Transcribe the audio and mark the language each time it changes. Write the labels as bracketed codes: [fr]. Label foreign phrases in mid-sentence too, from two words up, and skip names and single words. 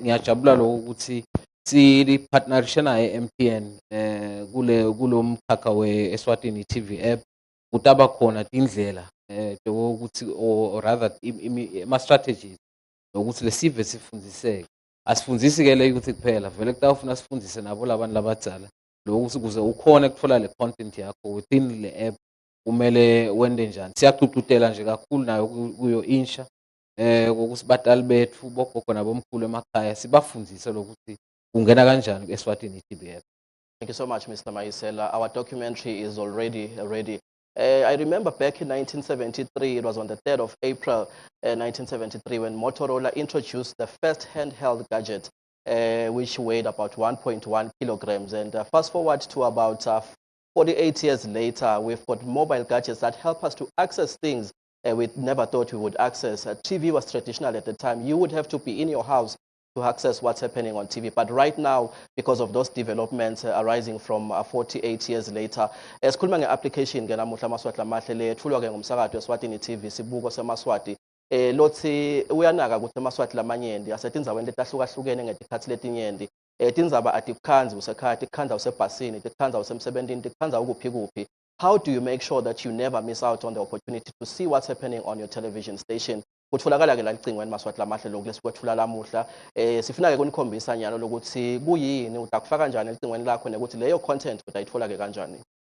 [ss] Ngiyajabula lokho ukuthi si-partnerishe naye MTN kulo mkhakha we-Eswatini TV app ukuthi abakhona tindlela ukuthi [en] or rather [ss] ama-strategies nokuthi lesive sifundziseke. Asifundzisi-ke le youth kuphela, vele kutawufuna sifundise nabo labantu labadzala lokuthi ukuze ukhone ukuthola le content yakho within le app kumele wende njani. Siyagcugcutela nje kakhulu nayo kuyo insha kokuthi batali bethu bogogo nabomkhulu emakhaya sibafundise lokuthi ungena kanjani ku-Eswatini TV app. [en] Thank you so much, Mr. Maisela. Our documentary is already ready. I remember back in 1973, it was on the 3rd of April 1973, when Motorola introduced the first handheld gadget, which weighed about 1.1 kilograms. And fast forward to about 48 years later, we've got mobile gadgets that help us to access things we never thought we would access. TV was traditional at the time. You would have to be in your house to access what's happening on TV. But right now, because of those developments arising from 48 years later, [ss] sikhuluma nge-application ke namuhla Maswati Lamahle le ethulwa ke ngumsakazo weSwatini TV sibuko seMaswati. Lothi uyanaka ukuthi eMaswati lamanyenti asetindzaweni letahlukahlukene ngetikhathi letinyenti. Tindzaba atikukhandzi usekhaya, tikukhandza usebhasini, tikukhandza usemsebentini, tikukhandza ukuphi kuphi. [en] How do you make sure that you never miss out on the opportunity to see what's happening on your television station? [ss] Kutholakala ke la licingweni Maswati Lamahle lokhu lesikwethula lamuhla. Sifuna ke kunikhombisa nyalo lokuthi kuyini utakufaka kanjani elicingweni lakho nekuthi leyo content utayithola ke kanjani.